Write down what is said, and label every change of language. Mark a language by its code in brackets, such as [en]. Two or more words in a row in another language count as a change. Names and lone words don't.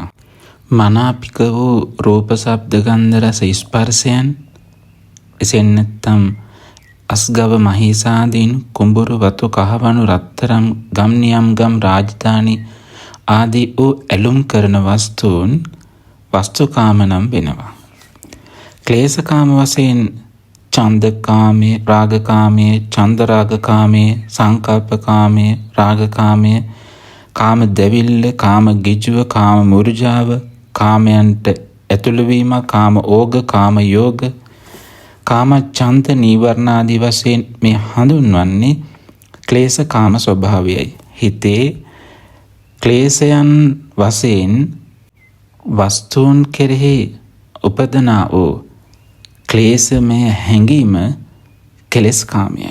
[si] මනාපික වූ රූප ශබ්ද ගන්ධ රස ස්පර්ශයන්, එසේත් නැත්නම් අස්ගව මහීසාදීන් කුඹුරු වතු කහවණු රත්තරම් ගම් නියම් ගම් රාජධානි ආදී වූ ඇලුම් කරන වස්තුන් වස්තුකාම නම් වෙනවා. ක්ලේශකාම වශයෙන් ඡන්දකාමයේ, රාගකාමයේ, චන්දරාගකාමයේ, සංකල්පකාමයේ, රාගකාමයේ, කාම දෙවිල්ල, කාම ගිජුව, කාම මුර්ජාව, කාමයන්ට ඇතුළු වීම, කාම ඕග, කාම යෝග, කාම ඡන්ද නීවරණ ආදී වශයෙන් මේ හඳුන්වන්නේ ක්ලේශකාම ස්වභාවයයි. හිතේ ක්ලේශයන් වශයෙන් වස්තුන් කෙරෙහි උපදනා වූ ක්ලේශමය හැඟීම කෙලෙස්කාමයයි.